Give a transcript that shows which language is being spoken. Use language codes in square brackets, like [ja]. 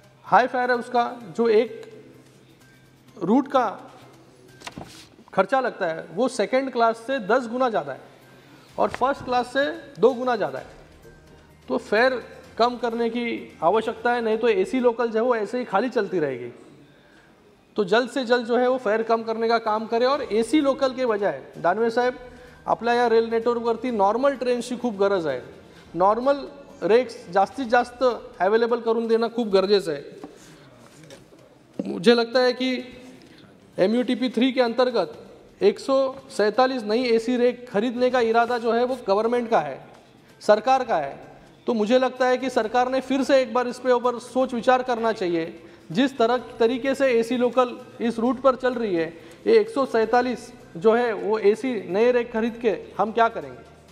[hi] High fair है उसका, जो एक रूट का खर्चा लगता है वो 2nd क्लास से 10 गुना ज़्यादा है और 1st क्लास से 2 गुना ज़्यादा है। तो फेयर कम करने की आवश्यकता है, नहीं तो AC लोकल जो है वो ऐसे ही खाली चलती रहेगी। तो जल्द से जल्द जो है वो फेयर कम करने का काम करे और AC लोकल के बजाय [mr] दानवे साहेब आपल्या या रेल नेटवर्कवरती नॉर्मल ट्रेन्सची खूप गरज आहे। नॉर्मल रेक्स जास्तीत जास्त अवेलेबल करून देणं खूप गरजेचं आहे। [hi] मुझे लगता है कि MUTP 3 के अंतर्गत 147 नई AC रेक खरीदने का इरादा जो है वो गवर्नमेंट का है, सरकार का है। तो मुझे लगता है कि सरकार ने फिर से एक बार इस पे ऊपर सोच विचार करना चाहिए। जिस तरीके से AC लोकल इस रूट पर चल रही है, ये 147 जो है वो AC नए रेक खरीद के हम क्या करेंगे?